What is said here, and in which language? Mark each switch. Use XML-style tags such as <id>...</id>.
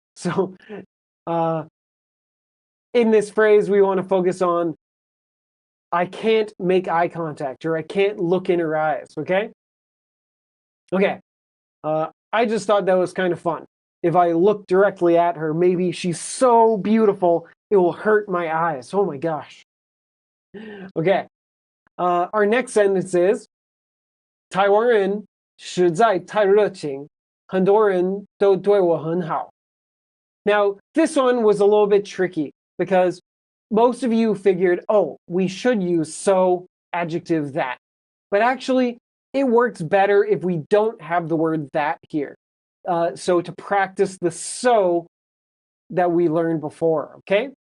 <en>So in this phrase, we want to focus on I can't make eye contact, or I can't look in her eyes, okay? Okay, I just thought that was kind of fun. If I look directly at her, maybe she's so beautiful, it will hurt my eyes. Oh my gosh. Okay, our next sentence is</en> <zh>台湾人实在太热情，很多人都对我很好.</zh> <en>Now, this one was a little bit tricky because most of you figured, oh, we should use so, adjective, that. But actually, it works better if we don't have the word that here. So to practice the so that we learned before, okay?</en>